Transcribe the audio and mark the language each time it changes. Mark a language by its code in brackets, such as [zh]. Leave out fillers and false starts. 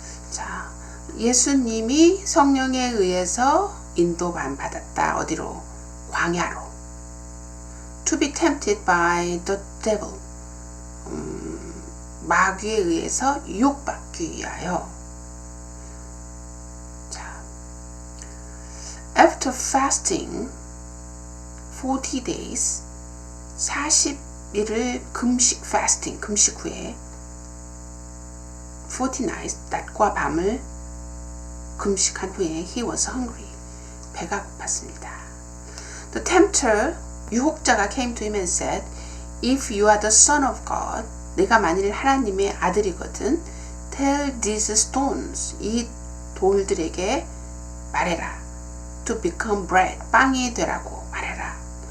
[ko] 자, 예수님이 성령에 의해서 인도만 받았다. 어디로? 광야로. [en] To be tempted by the devil. [ko] 마귀에 의해서 유혹받기 위하여. 자, [en] after fasting 40 days, [ko] 40일을 금식, fasting, 금식 후에 [en] 40 nights, [ko] 낮과 밤을 금식한 후에 [en] he was hungry, [ko] 배가 고팠습니다. The tempter, 유혹자가 came to him and said, if you are the son of God, 내가 만일 하나님의 아들이거든, tell these stones, 이 돌들에게 말해라, to become bread, 빵이 되라고 말해라.